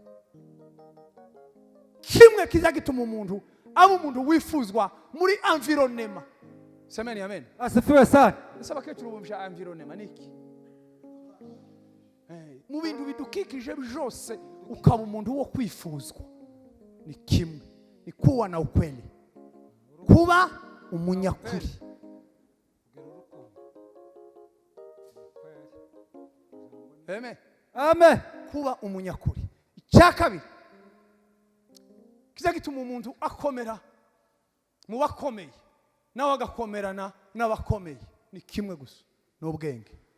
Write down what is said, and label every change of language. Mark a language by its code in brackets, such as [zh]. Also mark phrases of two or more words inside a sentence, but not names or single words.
[rw] Kimwe kiza gituma umuntu aba umuntu wifuzwa muri environnement. [sw] Semeni amen. Asifiwe sana. [rw] Ese abakecuru bumva environnement niki? Mu bintu bidukikije byose ukaba umuntu wo kwifuzwa ni kimwe, [sw] ni kuwa na ukweli, [rw] kuba umunyakuri. Amen. Amen. Kuba umunyakuri. Icya kabiri kiza gituma umuntu akomera mu bakomeye nawe agakomerana n'abakomeye ni kimwe gusa, ni ubwenge.